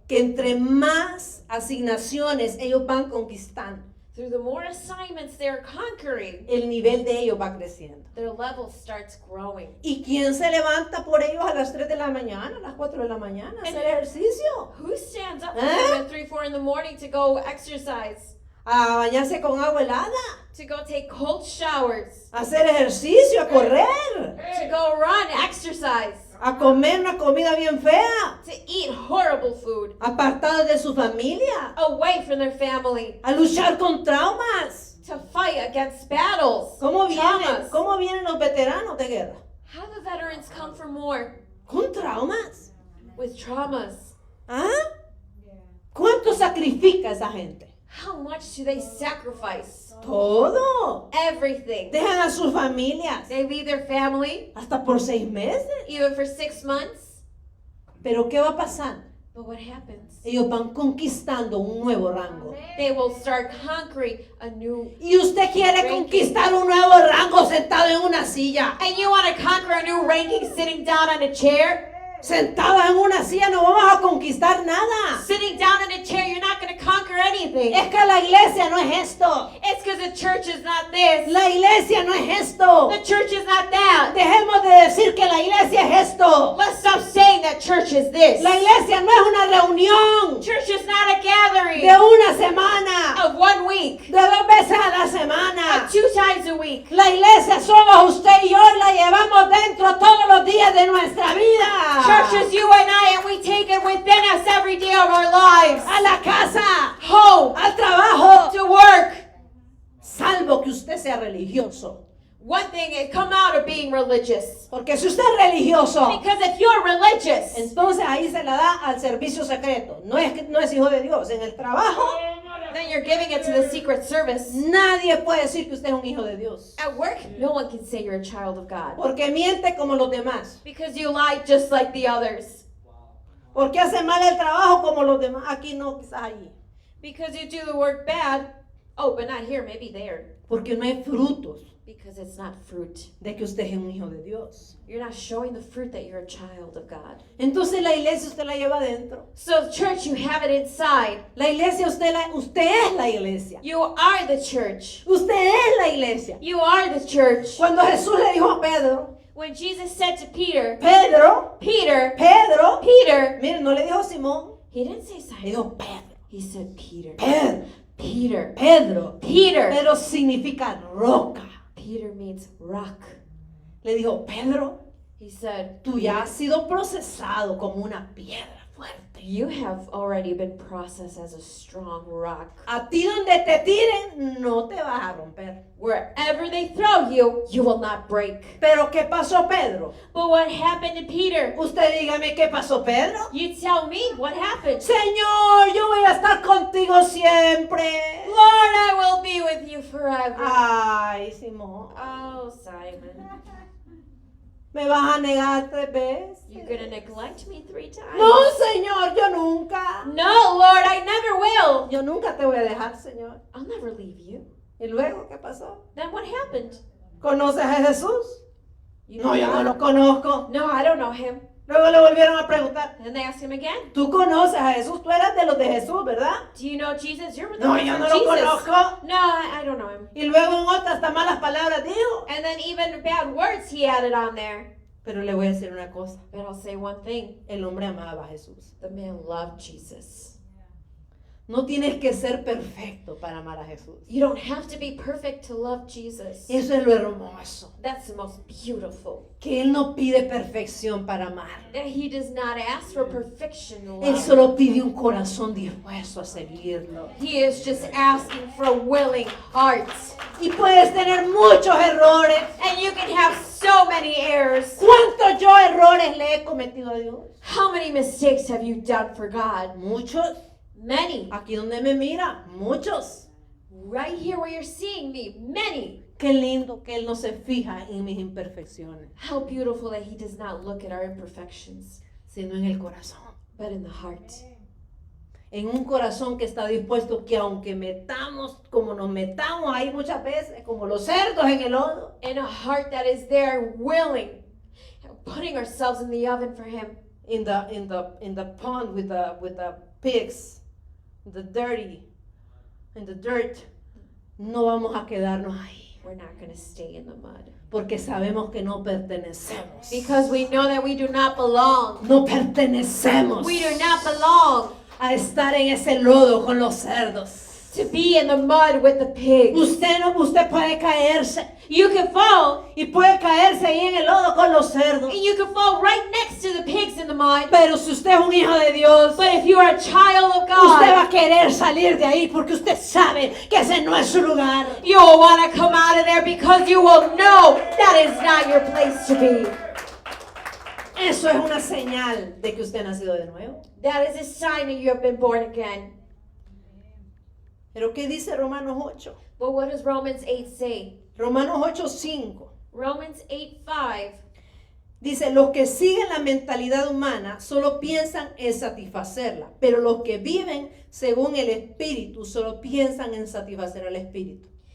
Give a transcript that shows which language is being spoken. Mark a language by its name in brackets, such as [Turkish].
[Spanish] que entre más asignaciones ellos van conquistando, [English] through the more assignments they're conquering, [Spanish] el nivel de ellos va creciendo. [English] their level starts growing. [Spanish] ¿Y quién se levanta por ellos a las 3 de la mañana, a las 4 de la mañana a hacer ejercicio? [English] Who stands up for Huh? them at 3, 4 in the morning to go exercise, [Spanish] A bañarse con agua helada, [English] to go take cold showers, [Spanish] a hacer ejercicio, a correr, [English] to go run, exercise, [Spanish] a comer una comida bien fea, [English] to eat horrible food, [Spanish] apartados de su familia, [English] away from their family, [Spanish] a luchar con traumas. [English] to fight against battles, traumas. [Spanish] ¿Cómo vienen los veteranos de guerra? [English] How the veterans come from war [Spanish] Con traumas. [English] with traumas. ¿Ah? [Spanish] ¿Cuánto sacrifica esa gente? [English] How much do they sacrifice? [Spanish] Todo. [English] Everything. [Spanish] Dejan a sus familias [English] They leave their family, [Spanish] hasta por 6 meses. [English] even for 6 months. [Spanish] Pero ¿qué va a pasar? [English] But what happens? [Spanish] Ellos van conquistando un nuevo rango. [English] They will start conquering a new. [Spanish] Y usted quiere conquistar un nuevo rango sentado en una silla. [English] And you want to conquer a new ranking sitting down on a chair? [Spanish] Sentados en una silla no vamos a conquistar nada. [English] Sitting down in a chair, you're not going to conquer anything. [Spanish] Es que la iglesia no es esto. [English] It's because the church is not this. [Spanish] La iglesia no es esto. [English] The church is not that. [Spanish] Dejemos de decir que la iglesia es esto. [English] Let's stop saying that church is this. [Spanish] La iglesia no es una reunión [English] Church is not a gathering [Spanish] de una semana, [English] of 1 week, [Spanish] de 2 veces a la semana. [English] 2 times a week. [Spanish] La iglesia somos usted y yo, y la llevamos dentro todos los días de nuestra vida. [English] Church is you and I, and we take it within us every day of our lives. [Spanish] A la casa, [English] Home, [Spanish] al trabajo, [English] to work. [Spanish] salvo que usted sea religioso. [English] One thing is come out of being religious. [Spanish] Porque si usted es religioso, [English] Because if you're religious, [Spanish] entonces ahí se la da al servicio secreto. No es hijo de Dios. En el trabajo, [English] then you're giving it to the secret service. [Spanish] nadie puede decir que usted es un hijo de Dios. [English] At work, no one can say you're a child of God. [Spanish] Porque miente como los demás. [English] Because you lie just like the others. [Spanish] Porque hace mal el trabajo como los demás. Aquí no, quizás allí. [English] Because you do the work bad. Oh, but not here, maybe there. [Spanish] Porque no hay frutos [English] Because it's not fruit. [Spanish] de que usted es un hijo de Dios. [English] You're not showing the fruit that you're a child of God. [Spanish] Entonces la iglesia usted la lleva adentro. [English] So church, you have it inside. [Spanish] La iglesia usted es la iglesia. [English] You are the church. [Spanish] Usted es la iglesia. [English] You are the church. [Spanish] Cuando Jesús le dijo a Pedro, [English] When Jesus said to Peter, [Spanish] Pedro, [English] Peter, [Spanish] Pedro, [English] Peter, [Spanish] miren, no le dijo Simón, [English] he didn't say [Spanish] le [English] Simon. [Spanish] dijo Pedro, [English] He said Peter. [Spanish] Pedro, [English] Peter. [Spanish] Pedro. [English] Peter. [Spanish] Pedro significa roca. [English] Peter means rock. [Spanish] Le dijo, Pedro, [English] He said, [Spanish] tú ya has sido procesado como una piedra fuerte. [English] you have already been processed as a strong rock. [Spanish] A ti donde te tiren, no te vas a romper. [English] Wherever they throw you, you will not break. [Spanish] Pero ¿qué pasó, Pedro? [English] But what happened to Peter? [Spanish] Usted dígame qué pasó, Pedro. [English] You tell me what happened. [Spanish] Señor, yo voy a estar contigo siempre. [English] Lord, I will be with you forever. [Spanish] Ay, Simón, [English] Oh, Simon, [Spanish] ¿me vas a negar 3 veces? [English] you're going to neglect me 3 times. [Spanish] No, Señor, yo nunca. [English] No, Lord, I never will. [Spanish] Yo nunca te voy a dejar, Señor. [English] I'll never leave you. [Spanish] ¿Y luego qué pasó? [English] Then what happened? [Spanish] ¿Conoces a Jesús? [English] You [Spanish] No, yo no [English] God? [Spanish] lo conozco. [English] No, I don't know him. [Spanish] Luego le volvieron a preguntar, [English] And then they asked him again. [Spanish] ¿tú conoces a Jesús? Tú eras de los de Jesús, ¿verdad? [English] Do you know Jesus? You're with [Spanish] No, [English] us from [Spanish] no lo [English] Jesus. [Spanish] conozco. [English] No, I don't know him. [Spanish] Y luego en otras hasta malas palabras dijo. [English] And then even bad words he added on there. [Spanish] Pero le voy a decir una cosa. [English] But I'll say one thing. [Spanish] El hombre amaba a Jesús. [English] The man loved Jesus. [Spanish] No tienes que ser perfecto para amar a Jesús. [English] You don't have to be perfect to love Jesus. [Spanish] Eso es lo hermoso. [English] That's the most beautiful. [Spanish] Que Él no pide perfección para amar. [English] That he does not ask for perfection to [Spanish] Él [English] love. [Spanish] solo pide un corazón dispuesto a seguirlo. [English] He is just asking for a willing heart. [Spanish] Y puedes tener muchos errores. [English] And you can have so many errors. [Spanish] ¿Cuántos yo errores le he cometido a Dios? [English] How many mistakes have you done for God? [Spanish] Muchos. [English] Many. [Spanish] Aquí donde me mira, muchos. [English] Right here where you're seeing me, many. [Spanish] Qué lindo que Él no se fija en mis imperfecciones, [English] How beautiful that he does not look at our imperfections, [Spanish] sino en el corazón. [English] but in the heart. [Spanish] En un corazón que está dispuesto que aunque metamos, como nos metamos ahí muchas veces, como los cerdos en el lodo, [English] In a heart that is there, willing, putting ourselves in the oven for him. in the pond with the pigs, the dirty, in the dirt, [Spanish] no vamos a quedarnos ahí, [English] We're not going to stay in the mud. [Spanish] porque sabemos que no pertenecemos. [English] Because we know that we do not belong. [Spanish] No pertenecemos [English] We do not belong [Spanish] a estar en ese lodo con los cerdos. [English] to be in the mud with the pigs. [Spanish] Usted puede caerse [English] You can fall, [Spanish] y puede caerse ahí en el lodo con los cerdos. [English] and you can fall right next to the pigs in the mud. [Spanish] Pero si usted es un hijo de Dios, [English] But if you are a child of [Spanish] usted va [English] God, [Spanish] a querer salir de ahí porque usted sabe que ese no es su lugar. [English] you will want to come out of there because you will know that is not your place to be. [Spanish] Eso es una señal de que usted ha nacido de nuevo. [English] That is a sign that you have been born again. [Spanish] Pero ¿qué dice Romanos 8? [English] But what does Romans 8 say? [Spanish] Romanos 8:5 [English] Romans 8:5. [Spanish] dice, los que siguen la mentalidad humana solo piensan en satisfacerla, pero los que viven según el Espíritu solo piensan en satisfacer al Espíritu.